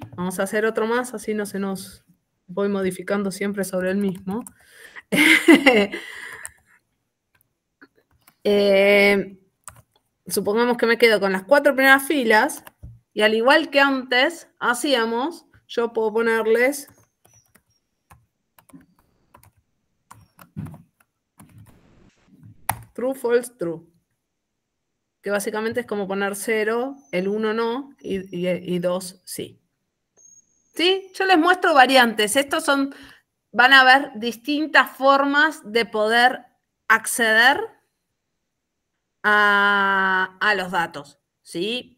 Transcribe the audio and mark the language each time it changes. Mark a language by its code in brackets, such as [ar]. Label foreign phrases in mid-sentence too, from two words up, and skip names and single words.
[es] Vamos a hacer otro más, así no se nos voy modificando siempre sobre el mismo. Supongamos que me quedo con las 4 primeras filas y al igual que antes hacíamos, yo puedo ponerles [en] true, false, true. [es] Que básicamente es como poner 0, el 1 no y 2 sí. ¿Sí? Yo les muestro variantes. Estos son, van a haber distintas formas de poder acceder a los datos, ¿sí?